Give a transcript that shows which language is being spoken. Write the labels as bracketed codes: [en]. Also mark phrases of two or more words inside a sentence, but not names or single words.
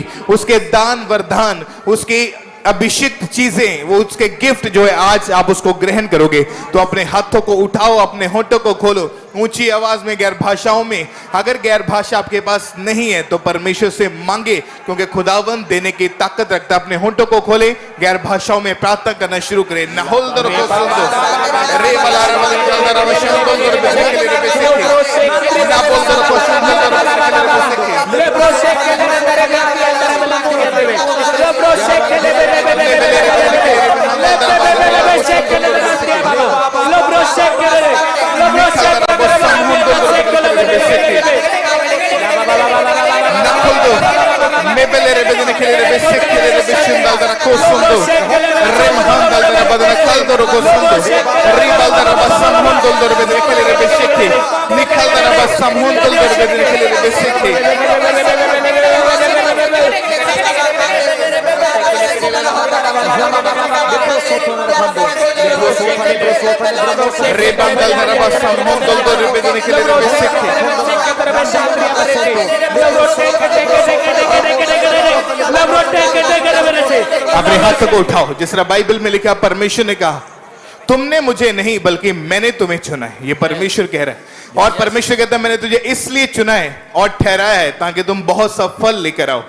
[hi] उसके दान वरदान, उसकी अभिषिक्त चीजें, वो उसके गिफ्ट जो है आज आप उसको ग्रहण करोगे। तो अपने हाथों को उठाओ, अपने होठों को खोलो, ऊंची आवाज में गैर भाषाओं में। अगर गैर भाषा आपके पास नहीं है तो परमेश्वर से मांगे, क्योंकि खुदावंद देने की ताकत रखता है। अपने होठों को खोले, गैर भाषाओं में प्रार्थना करना शुरू करें। नहोल्दर को सुंदो रे बलार बलंदर वशंदर बेसेके ना बोलदर को सुंदर ले प्रोसेके अंदर गाती अंदर बलंदर देवे ले प्रोसेके ले प्रोसेके लो प्रोसेके लो प्रोसेके Nebelere bedene kelere besekkelere beşindal dara kosundu. Remhandal Ribal darabasam hundul darbe rekele besekhe. Nikhal darabasam hundul darbe rekele besekhe. Rebandal darabasam hundul darbe rekele besekhe. अपने हाथ को उठाओ, जिस तरह बाइबल में लिखा परमेश्वर ने कहा तुमने मुझे नहीं बल्कि मैंने तुम्हें चुना है। ये परमेश्वर कह रहा है, और परमेश्वर कहता है मैंने तुझे इसलिए चुना है और ठहराया है ताकि तुम बहुत सा फल लेकर आओ।